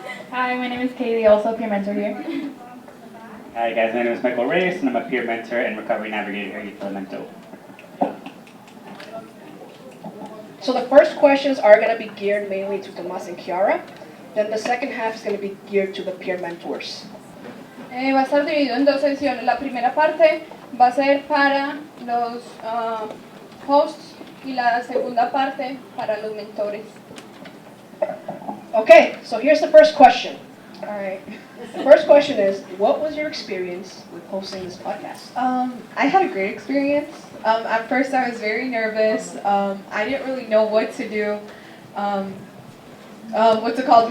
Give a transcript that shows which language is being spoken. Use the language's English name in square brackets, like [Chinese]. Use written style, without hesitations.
[English] Hi, my name is Kaylee, also peer mentor here. Hi guys, my name is Michael Reyes, and I'm a peer mentor and recovery navigator here at Elemento. So the first questions are going to be geared mainly to Tomas and Kiara. Then the second half is going to be geared to the peer mentors. [Spanish] Va a estar dividido en dos sesiones. La primera parte va a ser para los hosts y la segunda parte para los mentores. [English] Okay, so here's the first question. All right. The first question is, what was your experience with hosting this podcast? I had a great experience. At first I was very nervous. I didn't really know what to do. What's it called?